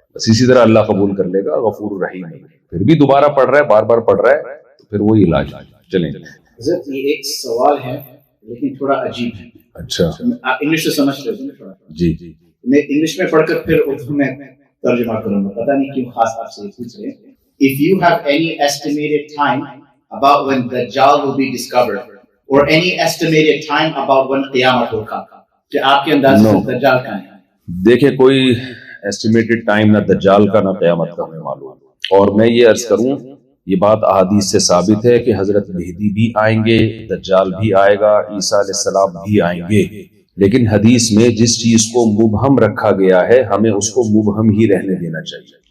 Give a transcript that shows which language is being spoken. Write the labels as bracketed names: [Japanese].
[Urdu] بس اسی طرح اللہ قبول کر لے گا, غفور الرحیم ہے. پھر بھی دوبارہ پڑھ رہا ہے, بار بار پڑھ رہا ہے, تو پھر وہی علاج. چلیں حضرت یہ ایک سوال ہے لیکن تھوڑا عجیب ہے. اچھا آپ انگلش سے سمجھ رہے ہیں تھوڑا؟ جی میں انگلش میں پڑھ کر پھر اردو میں ترجمہ کروں گا, پتہ نہیں کیوں خاص آپ سے پوچھ رہے ہیں. [English] If you have any estimated time about when Dajjal will be discovered or any estimated time about when قیامت [Urdu] ہوگا, کہ آپ کے انداز سے دجال کا ہے؟ دیکھیں کوئی ایسٹیمیٹڈ ٹائم نہ دجال کا نہ قیامت کا ہمیں معلوم. اور میں یہ عرض کروں یہ بات احادیث سے ثابت ہے کہ حضرت مہدی بھی آئیں گے, دجال بھی آئے گا, عیسیٰ علیہ السلام بھی آئیں گے. لیکن حدیث میں جس چیز کو مبہم رکھا گیا ہے ہمیں اس کو مبہم ہی رہنے دینا چاہیے.